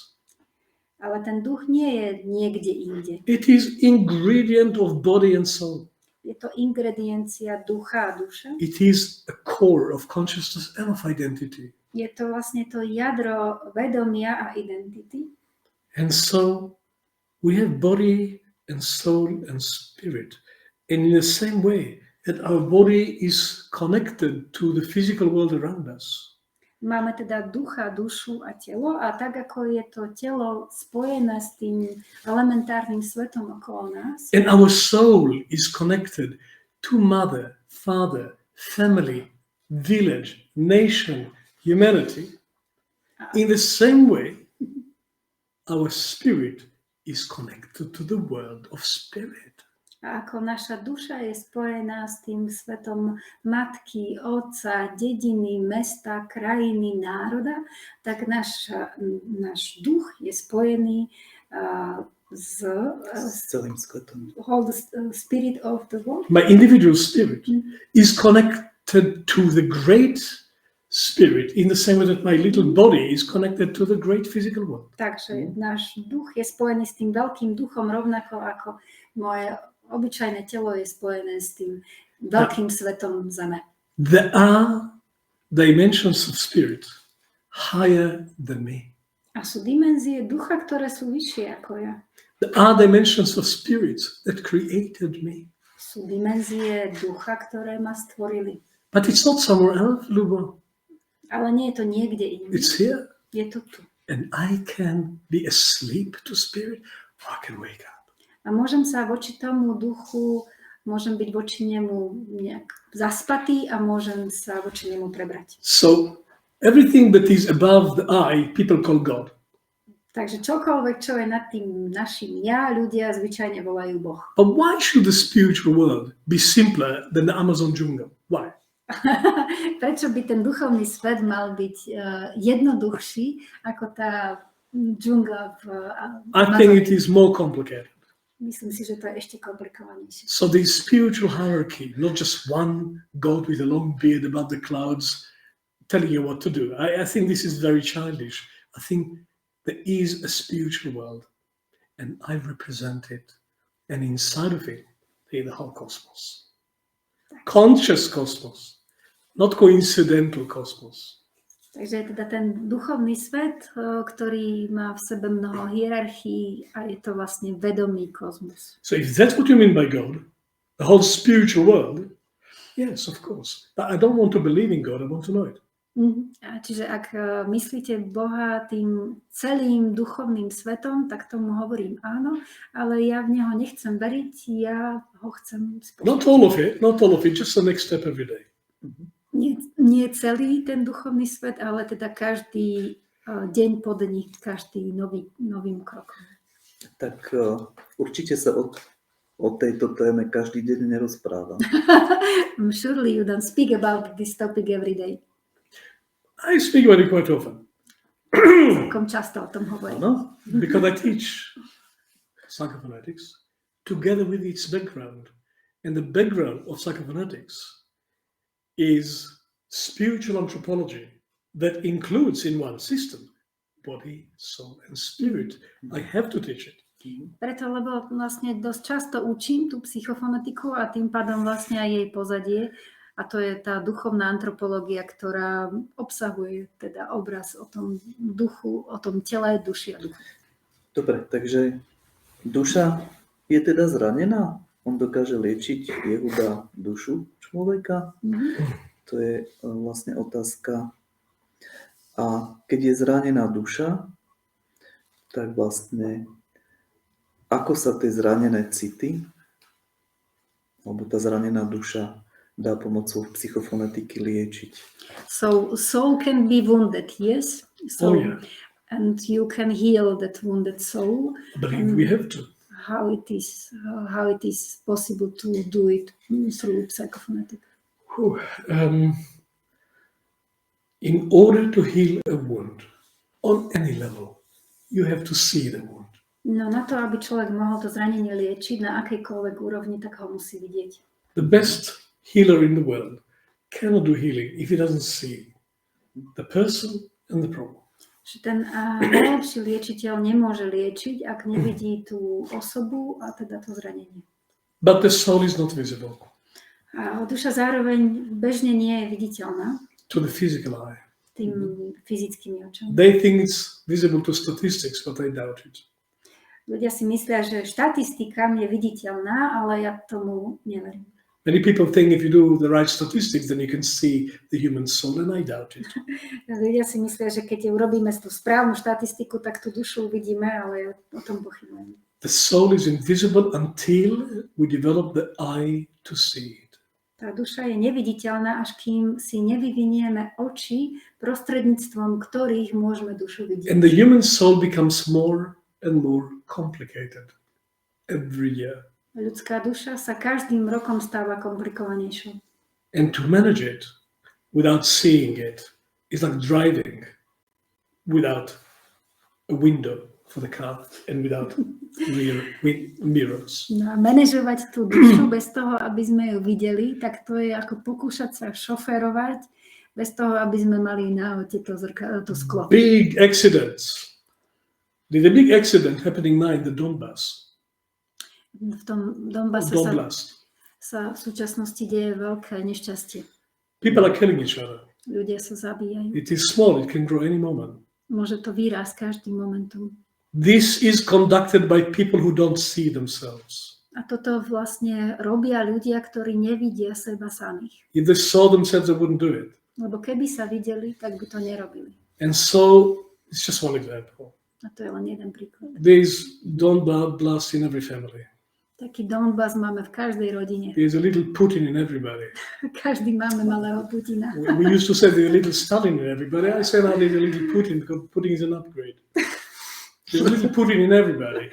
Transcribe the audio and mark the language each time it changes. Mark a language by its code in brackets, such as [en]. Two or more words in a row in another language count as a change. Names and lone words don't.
[sk] Ale ten duch nie je niekde inde. [en] It is ingredient of body and soul. [sk] Je to ingrediencia ducha a duše. [en] It is a core of consciousness and of identity. [sk] Je to vlastne to jadro vedomia a identity. [en] And so we have body and soul and spirit. And in the same way that our body is connected to the physical world around us. [sk] Máme teda ducha, dušu a telo a tak ako je to telo spojené s tým elementárnym svetom okolo nás. [en] And our soul is connected to mother, father, family, village, nation, humanity. In the same way, our spirit is connected to the world of spirit. [sk] A ako naša duša je spojená s tým svetom matky, otca, dediny, mesta, krajiny, národa, tak náš duch je spojený s celým svetom. [en] Whole spirit of the world. My individual spirit is connected to the great spirit in the same way that my little body is connected to the great physical world. [sk] Takže náš duch je spojený s tým veľkým duchom rovnako ako moje obyčajné telo je spojené s tým veľkým svetom zeme. [en] There are dimensions of spirit higher than me. [sk] A sú dimenzie ducha, ktoré sú vyššie ako ja. [en] There are dimensions of spirits that created me. [sk] Sú dimenzie ducha, ktoré ma stvorili. [en] But it's not somewhere else, Ľubo. [sk] Ale nie je to niekde inde. [en] It's here. [sk] Je to tu. [en] And I can be asleep to spirit, or I can wake up. [sk] A môžem sa voči tomu duchu, môžem byť voči nemu nejak zaspatý a môžem sa voči nemu prebrať. [en] So everything that is above the I, people call God. [sk] Takže čokoľvek, čo je nad tým našim ja, ľudia zvyčajne volajú Boh. [en] But why should the spiritual world be simpler than the Amazon jungle? Why? [sk] Prečo by ten duchovný svet mal byť jednoduchší ako tá džungla v [en] I think it is more complicated. [sk] Myslím si, že to je ešte komplikovanejšie. [en] So the spiritual hierarchy, not just one God with a long beard above the clouds telling you what to do. I think this is very childish. I think there is a spiritual world and I represent it. And inside of it, the whole cosmos. Conscious cosmos, not coincidental cosmos. [sk] Takže je teda ten duchovný svet, ktorý má v sebe mnoho hierarchií a je to vlastne vedomý kozmos. [en] So if that's what you mean by God, the whole spiritual world, yes, of course. But I don't want to believe in God, I want to know it. [sk] A čiže ak myslíte Boha tým celým duchovným svetom, tak tomu hovorím áno, ale ja v Neho nechcem veriť, ja ho chcem spoznať. [en] Not all of it, just the next step every day. [sk] Nie celý ten duchovný svet, ale teda každý deň po dni, každý novým krokom. Tak určite sa o tejto téme každý deň nerozpráva. [en] Surely you don't speak about this topic every day. I speak about it quite often. [sk] Celkom často o tom hovorím. [en] No, because I teach Psychophonetics together with its background. And the background of psychophonetics is spiritual anthropology that includes in one system body, soul and spirit. I have to teach it. [sk] Preto, lebo vlastne dosť často učím tú psychofonetiku a tým pádom vlastne aj jej pozadie. A to je tá duchovná antropológia, ktorá obsahuje teda obraz o tom duchu, o tom tele, duši a duchu. Dobre, takže duša je teda zranená? On dokáže liečiť Yehuda dušu človeka? To je vlastne otázka. A keď je zranená duša, tak vlastne ako sa tie zranené city, alebo tá zranená duša dá pomocou psychofonetiky liečiť? [en] So soul can be wounded, yes. So, Oh, yeah. And you can heal that wounded soul. I believe we have to. How it is possible to do it through psychophonetics. In order to heal a wound on any level, you have to see the wound. [sk] No na to, aby človek mohol to zranenie liečiť na akejkoľvek úrovni, tak ho musí vidieť. [en] The best healer in the world cannot do healing if he doesn't see the person and the problem. [sk] Že ten najlepší liečiteľ nemôže liečiť, ak nevidí tú osobu a teda to zranenie. [en] But the soul is not visible [sk] A duša zároveň bežne nie je viditeľná [en] to the physical eye. [sk] tým fyzickými očami. [en] They think it's visible to statistics, but I doubt it. [sk] Ľudia si myslia, že štatistika je viditeľná, ale ja tomu neverím. [en] Many people think if you do the right statistics, then you can see the human soul, and I doubt it. [sk] Ľudia si myslia, že keď urobíme tú správnu štatistiku, tak tú dušu uvidíme, ale ja o tom pochybujem. [en] The soul is invisible until we develop the eye to see it. [sk] Tá duša je neviditeľná, až kým si nevyvinieme oči, prostredníctvom ktorých môžeme dušu vidieť. [en] And the human soul becomes more and more complicated every year. [sk] Ľudská duša sa každým rokom stáva komplikovanejšou. [en] And to manage it without seeing it is like driving without a window for the car and without rear mirrors. [sk] No a manažovať tú dušu bez toho, aby sme ju videli, tak to je ako pokúšať sa šoférovať bez toho, aby sme mali na aute to sklo. [en] Big accidents. There's a big accident happening now in the Donbass. [sk] V tom Donbase sa v súčasnosti deje veľké nešťastie. [en] People are killing each other. [sk] Ľudia sa zabíjajú. [en] It is small, it can grow any moment. [sk] Môže to výrásť každým momentom. [en] This is conducted by people who don't see themselves. [sk] A toto vlastne robia ľudia, ktorí nevidia seba samých. [en] If they saw themselves, they wouldn't do it. [sk] Lebo keby sa videli, tak by to nerobili. [en] And so, it's just one example. [sk] A to je len jeden príklad. [en] There's Donbass in every family. [sk] Taký Donbass máme v každej rodine. [en] There's a little Putin in everybody. [sk] Každý máme malého Putina. [en] We used to say there's a little Stalin in everybody. I say now there's a little Putin because Putin is an upgrade. There's a little Putin in everybody.